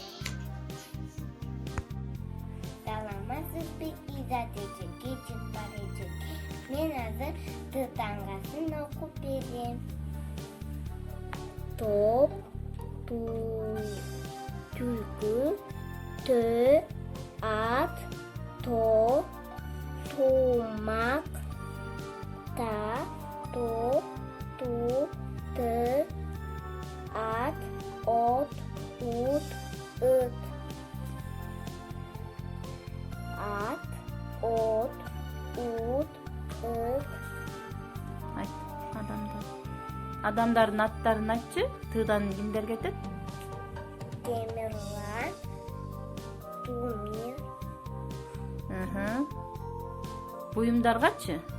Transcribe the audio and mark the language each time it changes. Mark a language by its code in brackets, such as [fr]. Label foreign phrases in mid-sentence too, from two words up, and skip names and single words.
[ky] Саламатсызбы Иззат эжеке, Жыпар эжеке. Мен азыр Т тамгасын окуп берем. Топ, түлкү, тө, ат, то, тумак, та, то, ту, ты, ат, от, ут, ыт. Ат, от, ут, ыт. Айт, адамдар. Адамдардын аттарын айтчы. Тыдан кимдер кетет? Темирлан, Тумир, Буюмдаргачы?